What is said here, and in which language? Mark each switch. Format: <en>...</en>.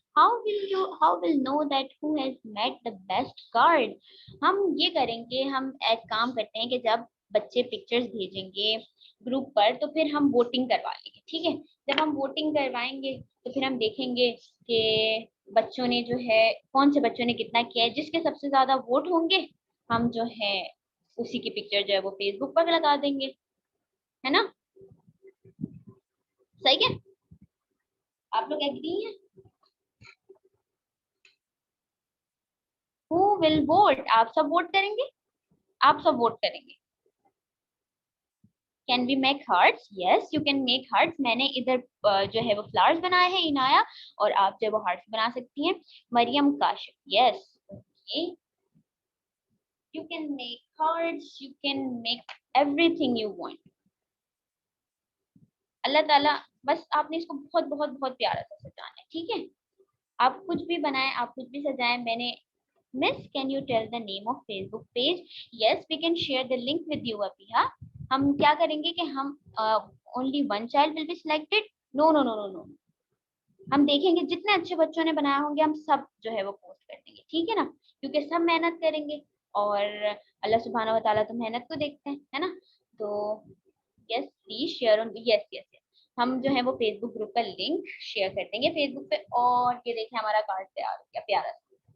<en>How will know that who has met the best card?</en> <hi>हम ये करेंगे, हम एक काम करते हैं कि जब बच्चे पिक्चर्स भेजेंगे ग्रुप पर तो फिर हम वोटिंग करवा लेंगे, ठीक है। जब हम वोटिंग करवाएंगे तो फिर हम देखेंगे कि बच्चों ने जो है कौन से बच्चों ने कितना किया है, जिसके सबसे ज्यादा वोट होंगे हम जो है उसी की पिक्चर जो है वो फेसबुक पर लगा देंगे, है ना, सही है। आप लोग एग्री हैं?</hi> <en>Who will vote?</en> <hi>आप सब वोट करेंगे, आप सब वोट करेंगे।</hi> <en>Can we make hearts? Yes, you can make hearts.</en> <hi>मैंने इधर जो है वो फ्लावर्स बनाए हैं इनाया, और आप जो है वो हार्ट्स बना सकती हैं।</hi> <en>Mariam Kashif, yes, okay. You can make hearts, you can make everything you want.</en> <hi>अल्लाह ताला बस आपने इसको बहुत बहुत बहुत प्यारा सा सजाना है, ठीक है। आप कुछ भी बनाएं, आप कुछ भी सजाएं।</hi> <en>मैंने Miss, can you tell the name of Facebook page? Yes, we can share the link with you, Abiha.</en> <hi>हम क्या करेंगे कि हम</hi> <en>only one child will be selected? No, no, no, no, no.</en> <hi>हम देखेंगे जितने अच्छे बच्चों ने बनाया होंगे हम सब जो है वो पोस्ट कर देंगे, ठीक है ना, क्योंकि सब मेहनत करेंगे और अल्लाह सुब्हानहू व तआला तो मेहनत को देखते हैं, है ना। तो</hi> <en>yes please share on,</en> <hi>yes yes yes, हम जो है वो फेसबुक ग्रुप का लिंक शेयर कर देंगे फेसबुक पे। और ये देखें हमारा कार्ड तैयार हो गया प्यारा सा।</hi>